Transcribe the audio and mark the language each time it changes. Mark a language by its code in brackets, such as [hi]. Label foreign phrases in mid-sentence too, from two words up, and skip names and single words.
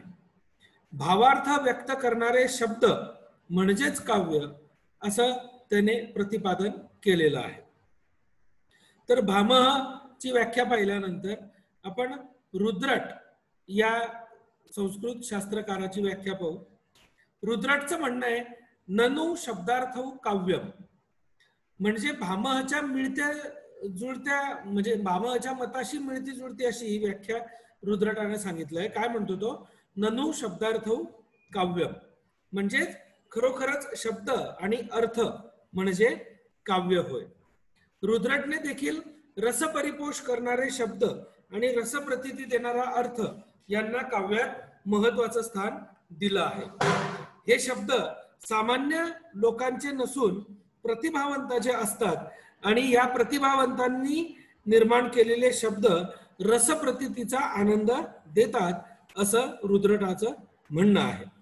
[mr] भावार्थ व्यक्त करणारे शब्द म्हणजेच काव्य असं त्याने प्रतिपादन केलेलं आहे. तर भामहची व्याख्या पाहिल्यानंतर आपण रुद्रट या संस्कृत शास्त्रकाराची व्याख्या पाहू. रुद्रटचं म्हणणं आहे [sa] ननु शब्दार्थौ काव्यम, [mr] म्हणजे भामहच्या मिळत्या जुळत्या, म्हणजे भामहच्या मताशी मिळती जुळती अशी ही व्याख्या रुद्रटाने सांगितलंय. काय म्हणतो तो? [sa] ननु शब्दार्थौ काव्यम, [mr] म्हणजे खरोखरच शब्द आणि अर्थ म्हणजे काव्य होय. रुद्रटने देखील रसपरिपोष करणारे शब्द आणि रसप्रतीती देणारा अर्थ यांना काव्यात महत्वाचं स्थान दिलं आहे. हे शब्द सामान्य लोकांचे नसून प्रतिभावंताचे असतात आणि या प्रतिभावंतांनी निर्माण केलेले शब्द रसप्रतीतीचा आनंद देतात असं रुद्रटाचं म्हणणं आहे.